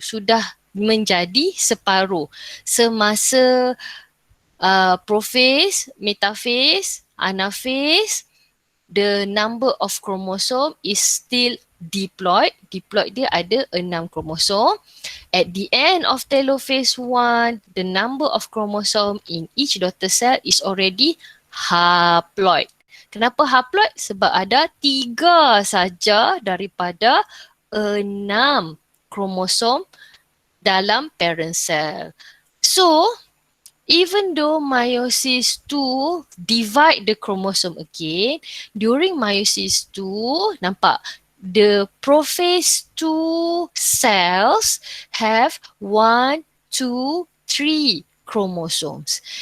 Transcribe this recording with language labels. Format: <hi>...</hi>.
<ms>Sudah menjadi separuh. Semasa</ms> <en>prophase, metaphase, anaphase, the number of chromosome is still diploid.</en> <ms>Diploid dia ada 6 kromosom.</ms> <en>At the end of telophase 1, the number of chromosome in each daughter cell is already haploid.</en> <ms>Kenapa haploid? Sebab ada 3 saja daripada 6 kromosom dalam parent cell.</ms> <en>So, even though meiosis 2 divide the chromosome again, during meiosis 2,</en> <ms>nampak</ms> <en>the prophase 2 cells have 1, 2, 3 chromosomes.</en>